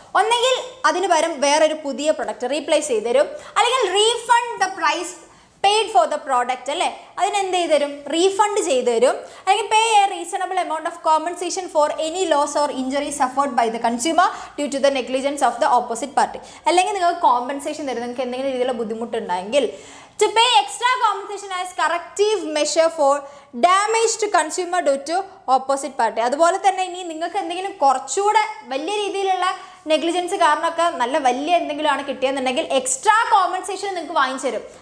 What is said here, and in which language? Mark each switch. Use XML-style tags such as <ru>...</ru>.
<ml>ഒന്നെങ്കിൽ അതിന് പകരം വേറൊരു പുതിയ പ്രൊഡക്റ്റ് റീപ്ലേസ് ചെയ്ത് തരും, അല്ലെങ്കിൽ</ml> <en>refund the price paid for the product</en> <ml>അല്ലേ, അതിനെന്ത് ചെയ്ത് തരും, റീഫണ്ട് ചെയ്ത് തരും. അല്ലെങ്കിൽ</ml> <en>Pay a reasonable amount of compensation for any loss or injury suffered by the consumer due to the negligence of the opposite party.</en> <ml>അല്ലെങ്കിൽ നിങ്ങൾക്ക് കോമ്പൻസേഷൻ തരും, നിങ്ങൾക്ക് എന്തെങ്കിലും രീതിയിലുള്ള ബുദ്ധിമുട്ടുണ്ടെങ്കിൽ.</ml> <en>To pay extra compensation as corrective measure for damage to consumer due to opposite party.</en> <ml>അതുപോലെ തന്നെ ഇനി നിങ്ങൾക്ക് എന്തെങ്കിലും കുറച്ചുകൂടെ വലിയ രീതിയിലുള്ള നെഗ്ലിജൻസ് കാരണമൊക്കെ നല്ല വലിയ എന്തെങ്കിലും ആണ് കിട്ടിയെന്നുണ്ടെങ്കിൽ എക്സ്ട്രാ കോമ്പൻസേഷൻ നിങ്ങൾക്ക് വാങ്ങിച്ചു തരും.</ml>